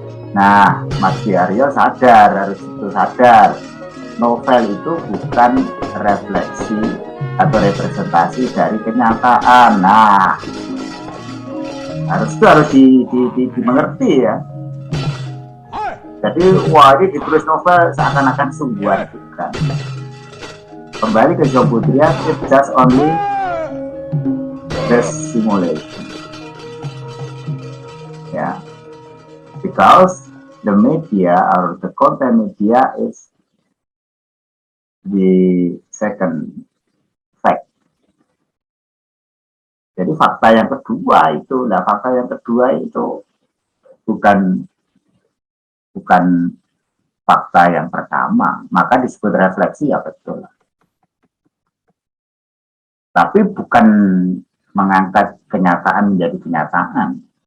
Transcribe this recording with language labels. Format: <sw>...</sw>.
<id>Nah, Mas Diaryo harus sadar, novel itu bukan refleksi atau representasi dari kenyataan. Nah, harus dimengerti ya. Jadi wah ini ditulis novel seakan-akan sungguhan, bukan. Kembali ke Joe Budrian,</id> <en>it's just only the simulation. Yeah, because the media or the content media is the second fact.</en> <id>Jadi fakta yang kedua itu, fakta yang kedua itu bukan fakta yang pertama, maka disebut refleksi, ya betul. Tapi bukan mengangkat kenyataan menjadi kenyataan.</id>